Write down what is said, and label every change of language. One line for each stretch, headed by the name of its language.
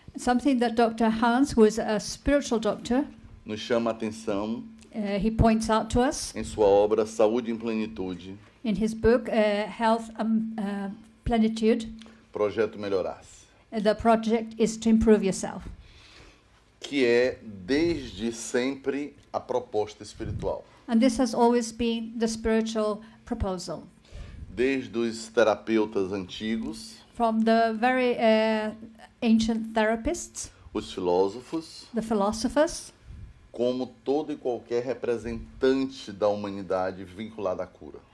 English: Something that Dr. Hans, who is a spiritual doctor,
Portuguese: nos chama a atenção
English: he points out to us
Portuguese: em sua obra Saúde em Plenitude,
English: in his book, Health and Plenitude.
Portuguese: Projeto Melhorar-se,
English: The project is to improve yourself.
Portuguese: que é desde sempre a proposta espiritual.
English: And this has always been the spiritual proposal.
Portuguese: Desde os terapeutas antigos,
English: From the very ancient therapists,
Portuguese: os filósofos,
English: the philosophers,
Portuguese: como todo e qualquer representante da humanidade vinculado à cura.